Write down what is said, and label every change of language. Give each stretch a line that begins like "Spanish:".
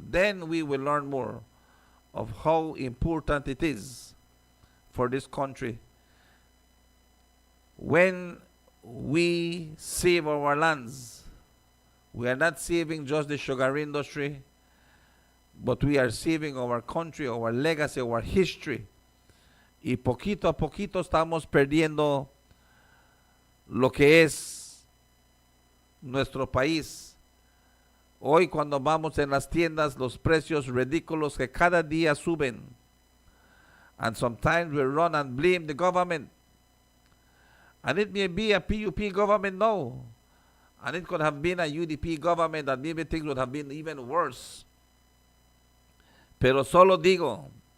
English: Then we will learn more of how important it is for this country. When we save our lands, we are not saving just the sugar industry, but we are saving our country, our legacy, our history.
Spanish: Y poquito a poquito estamos perdiendo lo que es nuestro país. Hoy cuando vamos en las tiendas, los precios ridículos que cada día suben.
English: And sometimes we run and blame the government. And it may be a PUP government now. And it could have been a UDP government that maybe things would have been even worse.
Spanish: Pero solo digo